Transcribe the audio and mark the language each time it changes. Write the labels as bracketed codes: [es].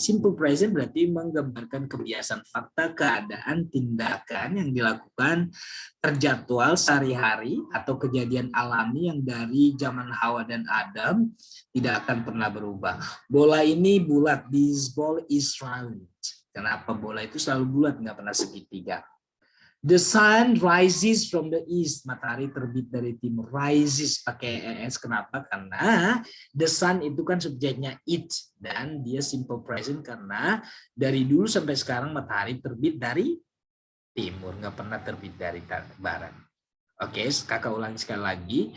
[id] Simple present berarti menggambarkan kebiasaan fakta, keadaan, tindakan yang dilakukan terjadwal sehari-hari atau kejadian alami yang dari zaman Hawa dan Adam tidak akan pernah berubah. Bola ini bulat, [en] this ball is round. [id] Kenapa bola itu selalu bulat, nggak pernah segitiga? [en] The sun rises from the east. [id] Matahari terbit dari timur. Rises pakai es. Kenapa? Karena the sun itu kan subjeknya it. Dan dia simple present karena dari dulu sampai sekarang matahari terbit dari timur. Nggak pernah terbit dari barat. Oke, kakak ulangi sekali lagi.